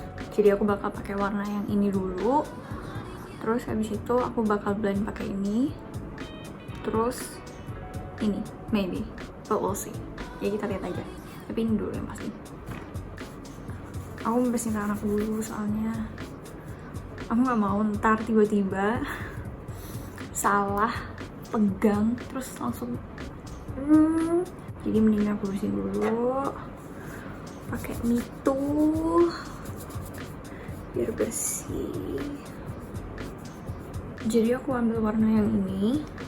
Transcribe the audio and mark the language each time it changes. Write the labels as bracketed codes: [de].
[id] Jadi aku bakal pakai warna yang ini dulu. Terus habis itu aku bakal blend pakai ini. Terus ini, [en] maybe, but we'll see. [id] Ya kita lihat aja. Tapi ini dulu yang pasti. Aku membersihin tangan aku dulu soalnya aku nggak mau ntar tiba-tiba salah pegang terus langsung jadi mending aku bersihin dulu pakai Mito biar bersih. Jadi aku ambil warna yang ini